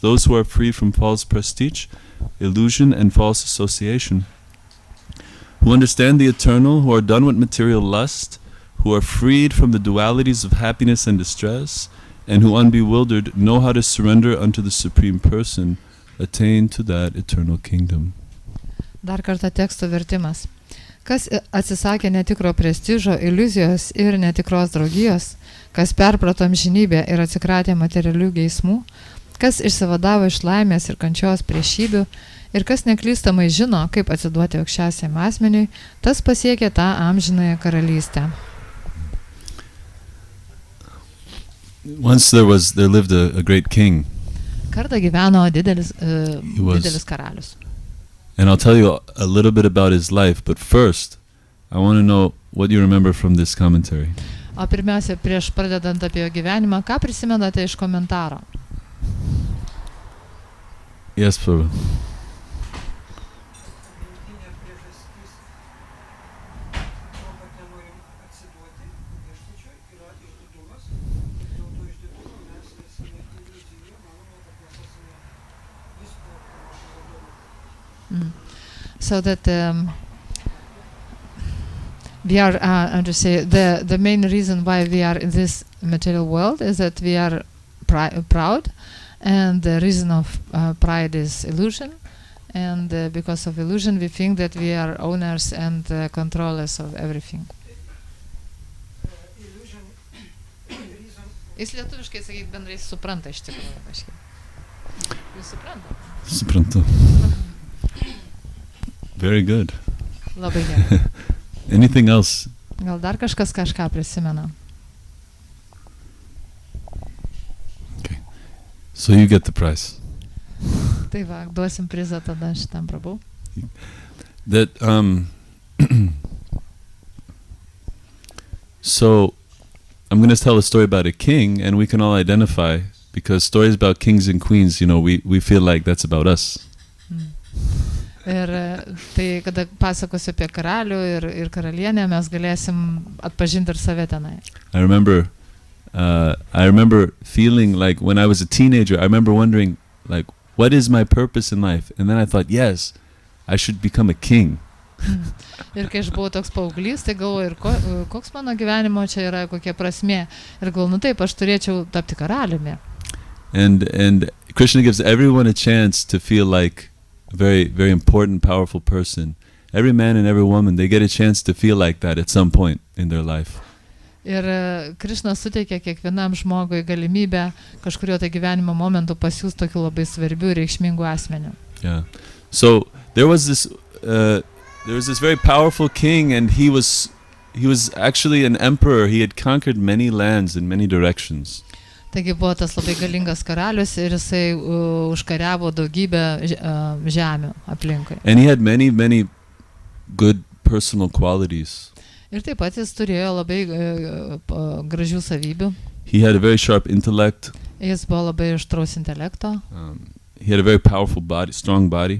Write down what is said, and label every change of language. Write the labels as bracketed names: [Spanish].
[English] Those who are free from false prestige, illusion, and false association, who understand the eternal, who are done with material lust, who are freed from the dualities of happiness and distress, and who unbewildered know how to surrender unto the Supreme Person, attain to that eternal kingdom. [Lithuanian] Dar kartą teksto vertimas. Kas atsisakė netikro prestižo, iliuzijos ir netikros draugijos, kas perprato amžinybę ir atsikratė materialių geismų, kas išsivadavo iš laimės ir kančios priešybių, ir kas neklystamai žino, kaip atsiduoti aukščiausiam asmeniui, tas pasiekė tą amžinąją karalystę. [English] Once there lived a great king. [Lithuanian] Kartą gyveno didelis karalius. [English] And I'll tell you a little bit about his life, but first, I want to know what you remember from this commentary. [Lithuanian] O pirmiausia, prieš pradedant apie jo gyvenimą, ką prisimenate iš komentaro? [English] Yes, Prabhu. So that we are, to say, the main reason why we are in this material world is that we are proud, and the reason of pride is illusion, and because of illusion we think that we are owners and controllers of everything. [Lithuanian] Jis lietuviškai, sakyk, bendrai supranta iš tikrųjų kažkiek. Jūs suprantate? Suprantu. [English] Very good. [Lithuanian] Labai gerai. [English] Anything else? [Lithuanian] Gal dar kažkas kažką prisimena? [English] Okay. So you get the prize. [Lithuanian] Tai va, duosim prizą tada šitam Prabhu. [English] That so I'm going to tell a story about a king, and we can all identify, because stories about kings and queens, you know, we feel like that's about us. [Lithuanian] Ir tai, kada pasakosiu apie karalių ir karalienę, mes galėsim atpažinti ir save tenai. [English] I remember feeling like when I was a teenager, I remember wondering, like, what is my purpose in life? And then I thought, yes, I should become a king. [Lithuanian] Ir kai aš buvau toks paauglys, tai galvoju, ir koks mano gyvenimo čia yra, kokia prasmė. Ir galvoju, taip, aš turėčiau tapti karaliumi. [English] And Krishna gives everyone a chance to feel like a very, very important, powerful person. Every man and every woman, they get a chance to feel like that at some point in their life. [Lithuanian] Ir Krishna suteikia kiekvienam žmogui galimybę kažkurio tai gyvenimo momentu pasiųsti tokiu labai svarbiu ir reikšmingu asmeniu. [English] Yeah. So there was this very powerful king, and he was actually an emperor. He had conquered many lands in many directions. [Lithuanian] Taigi buvo tas labai galingas karalius ir jisai užkariavo daugybę žemių aplinkui. [English] And he had many, many good personal qualities. [Lithuanian] Ir taip pat jis turėjo labai gražių savybių. [English] He had a very sharp intellect. [Lithuanian] Jis buvo labai aštraus intelekto. [English] He had a very powerful body, strong body.